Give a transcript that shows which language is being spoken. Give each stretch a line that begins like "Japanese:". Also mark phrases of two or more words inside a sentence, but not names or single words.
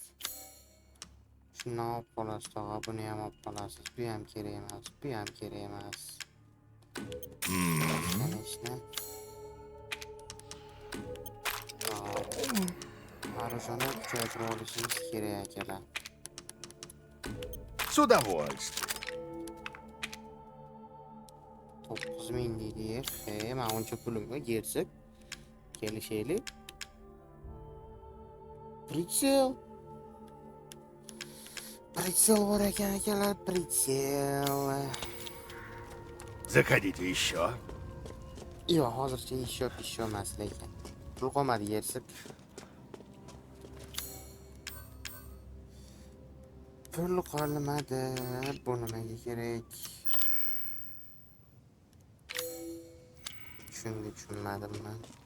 Uzbek: Shuni olib qolasiz, tog'a, buni ham olib qolasiz. Bu ham kerak emas, bu ham kerak emas. Mana ishni. Marujani kuchaytirib olishingiz kerak akalar.
Russian: С удовольствием.
Uzbek: 9000 deydi. Men uncha pulimga gersak kelishaylik. Pritsel bor ekan akalar, pritsel.
Russian: Заходите еще.
Uzbek: Yo'q, hozircha ish emas lekin. Pul qolmadi yersak. Pul qolmadi. Bu nimaga kerak? Tushunmadim men.